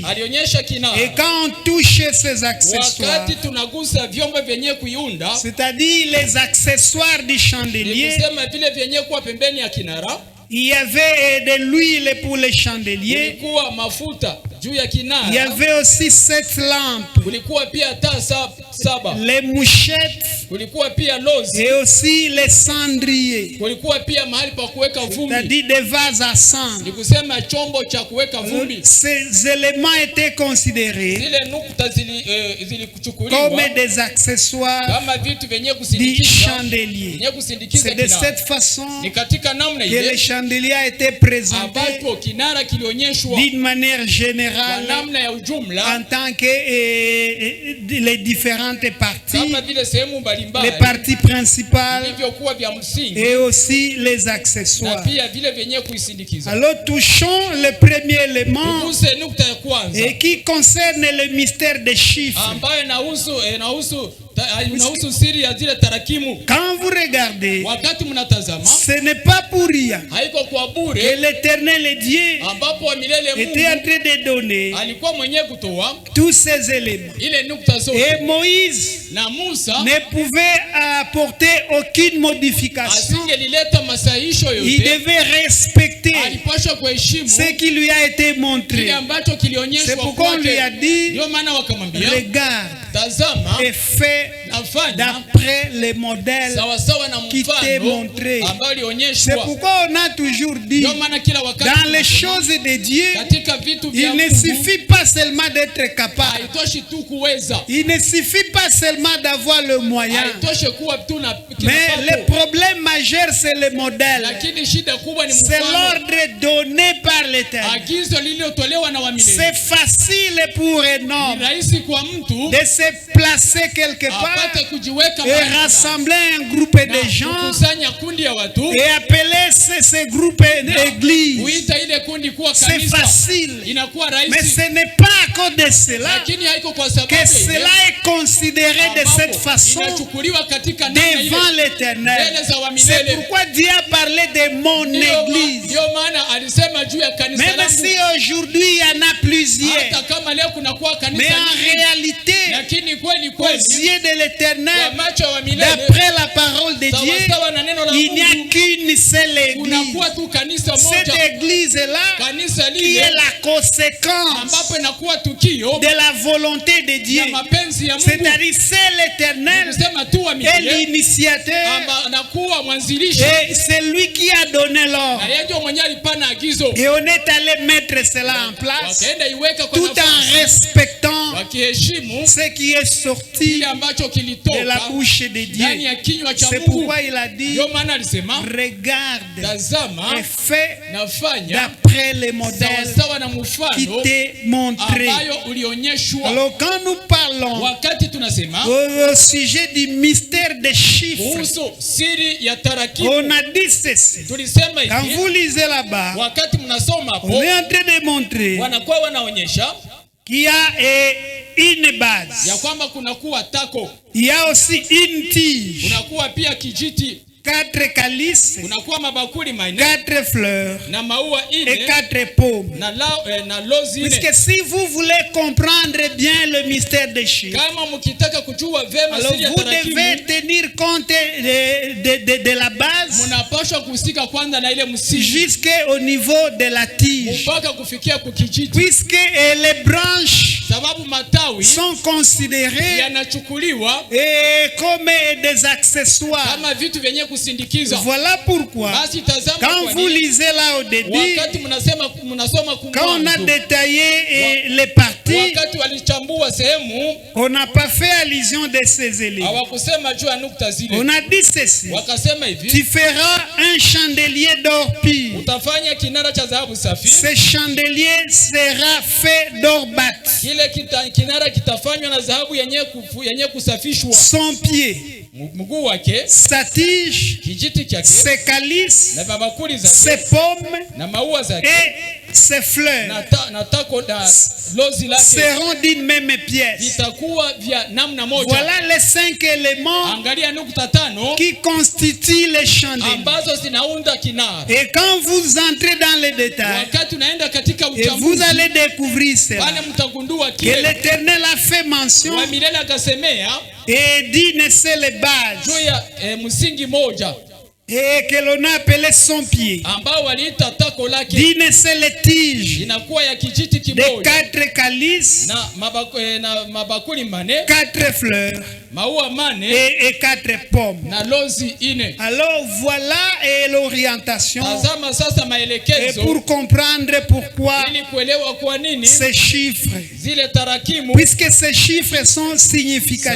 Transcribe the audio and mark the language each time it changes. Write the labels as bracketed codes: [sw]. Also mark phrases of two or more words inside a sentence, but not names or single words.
[fr] Et quand on touche ces accessoires, c'est-à-dire les accessoires du chandelier, il y avait de l'huile pour les chandeliers. Il y avait aussi 7 lampes, les mouchettes [sw] kulikuwa pia lozi, [fr] et aussi les cendriers, [sw] kulikuwa pia mahali pa kuweka vumbi, [fr] c'est-à-dire des vases à cendre. [sw] ni kusema chombo cha kuweka vumbi. [fr] Ces éléments étaient considérés [sw] zile nukta zilikuchukuliwa [fr] comme des accessoires [sw] kama vitu vyenye [fr] du [sw] kusindikiza, [fr] chandelier. [sw] vyenye kusindikiza [fr] C'est de [sw] kinara. [fr] cette façon [sw] Ni katika namna [fr] que le [sw] ile [fr] chandelier a été présenté [sw] ambapo kinara kilionyeshwa [fr] d'une manière [sw] kwa [fr] générale [sw] namna ya ujumla [fr] en tant que les différentes parties, [sw] kama vile sehemu [fr] les [sw] mbalimbali [fr] parties principales [sw] vilivyokuwa vya msingi [fr] et aussi les [sw] na [fr] accessoires. [sw] pia vile vyenye kuisindikiza. [fr] Alors touchons le premier élément [sw] Tuguse nukta ya kwanza [fr] et qui concerne le mystère des chiffres. [sw] ambayo inahusu siri ya zile tarakimu. [fr] Quand vous regardez, [sw] Wakati mnatazama, [fr] ce n'est pas pour rien [sw] haiko kwa [fr] que [sw] bure [fr] l'Éternel Dieu [sw] ambapo wa milele [fr] était en [sw] Mungu [fr] train de donner [sw] alikuwa mwenye kutoa [fr] tous ces éléments. [sw] ile nukta zote, [fr] Et Moïse [sw] na Musa [fr] ne pouvait apporter aucune modification. [sw] asingelileta masahisho [fr] Il [sw] yote, [fr] devait respecter [sw] alipaswa kuheshimu [fr] ce qui lui a été montré. [sw] kile ambacho [fr] C'est [sw] kilionyeshwa [fr] pourquoi on lui a [sw] kwake. [fr] dit, [sw] Ndio maana wakamwambia, [fr] regarde [sw] tazama [fr] et fais [sw] nafanya [fr] d'après les modèles [sw] sawasawa na [fr] qui t'est [sw] mfano [fr] montré. [sw] ambao [fr] C'est [sw] ulionyeshwa. [fr] pourquoi on a toujours dit, [sw] Ndio maana kila wakati [fr] dans les choses de Dieu, [sw] katika vitu vya [fr] il ne [sw] Mungu [fr] suffit pas seulement d'être capable. [sw] haitoshi tu kuweza, [fr] Il ne suffit pas seulement d'avoir le moyen. [sw] haitoshi kuwa tu na [fr] Mais le [sw] kipato, [fr] problème majeur, c'est le modèle. [sw] lakini shida kubwa ni [fr] C'est [sw] mfano, [fr] l'ordre donné par l'Éternel. [sw] agizo lililotolewa na wamilele. [fr] C'est facile pour un [sw] Ni [fr] homme [sw] rahisi kwa mtu [fr] de se placer quelque part [sw] apate kujiweka [fr] et [sw] mahali fulani, [fr] rassembler un groupe [sw] na [fr] de gens [sw] kukusanya kundi ya watu, [fr] et appeler ce groupe d'église. [sw] kuita ile kundi kuwa [fr] C'est [sw] kanisa, [fr] facile. [sw] inakuwa [fr] Mais [sw] rahisi, [fr] ce n'est pas à cause de cela [sw] lakini haiko kwa sababu [fr] que [sw] ya [fr] cela [sw] ile [fr] est considéré de [sw] ambapo [fr] cette façon [sw] inachukuliwa katika namna ile [fr] devant l'Éternel. [sw] mbele za [fr] C'est [sw] wamilele. [fr] pourquoi Dieu a parlé de mon église. [sw] Ndio maana alisema juu ya kanisa [fr] Même [sw] langu, [fr] si aujourd'hui il y en a plusieurs, [sw] hata kama leo kunakuwa [fr] mais [sw] kanisa [fr] en [sw] nyingi, [fr] réalité, [sw] lakini kweli [fr] aux [sw] kweli [fr] yeux de [sw] kwa [fr] l'Éternel, [sw] macho ya wamilele, [fr] d'après la parole de Dieu, [sw] sawasawa na neno la [fr] il n'y a [sw] Mungu, [fr] qu'une seule église. [sw] kunakuwa tu kanisa [fr] Cette [sw] moja, [fr] église-là, [sw] kanisa [fr] qui [sw] lile [fr] est la conséquence [sw] ambapo inakuwa tukio [fr] de la volonté de Dieu, [sw] ya mapenzi ya Mungu, [fr] c'est-à-dire c'est l'Éternel [sw] kusema tu wa [fr] et [sw] milele [fr] l'initiateur, [sw] amba anakuwa mwanzilishi, [fr] et c'est lui qui a donné l'ordre. [sw] na yeye ndio mwenyewe alipana agizo, [fr] Et on est allé mettre cela en place [sw] wakaenda iweka kwa [fr] tout en [sw] nafasi, [fr] respectant [sw] wakiheshimu [fr] ce qui est sorti [sw] kile ambacho [fr] de la [sw] kilitoka [fr] bouche de [sw] ndani [fr] Dieu. [sw] ya kinywa cha [fr] C'est [sw] Mungu. [fr] pourquoi il a dit, [sw] Ndio maana alisema, [fr] regarde [sw] tazama [fr] et fais [sw] nafanya [fr] d'après les modèles [sw] sawasawa na [fr] qui [sw] mfano [fr] t'est montré. [sw] ambayo ulionyeshwa. [fr] Alors quand nous parlons [sw] Wakati tunasema [fr] au sujet du mystère des chiffres, [sw] kuhusu siri ya tarakimu, [fr] on a dit ceci. [sw] tulisema [fr] Quand [sw] hivi, [fr] vous lisez là-bas, [sw] wakati mnasoma [fr] on [sw] hapo, [fr] est en train de montrer [sw] wanakuwa wanaonyesha [fr] qu'il y a une base. [sw] ya kwamba kunakuwa tako, [fr] Il y a aussi une tige, [sw] kunakuwa pia kijiti, [fr] 4 calices, [sw] kunakuwa mabakuli manne [fr] 4 fleurs [sw] na maua [fr] et [sw] ine [fr] 4 pommes. [sw] na lozi ine. [fr] Puisque si vous voulez comprendre bien le mystère des chiffres, [sw] Kama mkitaka kujua vema [fr] alors [sw] siri ya [fr] vous devez [sw] tarakimu, [fr] tenir compte de la base [sw] mnapaswa kuhusika kwanza na ile msingi [fr] jusqu'au niveau de la tige. [sw] mpaka kufikia kukijiti, [fr] Puisque les branches [sw] sababu matawi [fr] sont considérées [sw] yanachukuliwa [fr] comme des accessoires. [sw] kama vitu vyenye kusindikiza. [fr] Voilà pourquoi, [sw] Basi tazama, [fr] quand [sw] kwa [fr] vous [sw] nini [fr] lisez là au début, [sw] wakati mnasoma [fr] quand on a [sw] kumwanzo, [fr] détaillé les parties, [sw] wakati walichambua sehemu, [fr] on n'a pas fait allusion de ces éléments. [sw] hawakusema juu ya nukta zile, [fr] On a dit ceci: [sw] wakasema hivi, [fr] tu feras un chandelier d'or pur. [sw] utafanya kinara cha dhahabu safi. [fr] Ce chandelier sera fait d'or bâti. [sw] Kile kinara kitafanywa na dhahabu yenye kusafishwa. [fr] Son pied, [sw] mguu wake, [fr] sa tige, [sw] kijiti chake, [fr] ses calices, [sw] na mabakuli [fr] ses [sw] zake, [fr] pommes [sw] na maua zake, [fr] et ses fleurs [sw] na tako na lozi lake [fr] seront d'une même pièce. [sw] vitakuwa vya namna moja. [fr] Voilà les 5 éléments [sw] Angalia nukta tano [fr] qui constituent les chandeliers. [sw] ambazo zinaunda kinara. [fr] Et quand vous entrez dans les détails, [sw] Wakati unaenda katika [fr] et vous [sw] uchambuzi, [fr] allez découvrir cela, [sw] pale mtagundua [fr] que [sw] kile [fr] l'Éternel a fait mention [sw] wa milele akasemea [fr] et dit ne c'est les bases. [sw] juu ya msingi moja, [fr] et que l'on a appelé son pied, d'une seule tige, de 4 calices, 4 fleurs et 4 pommes. Alors voilà l'orientation et pour comprendre pourquoi ces chiffres, puisque ces chiffres sont significatifs.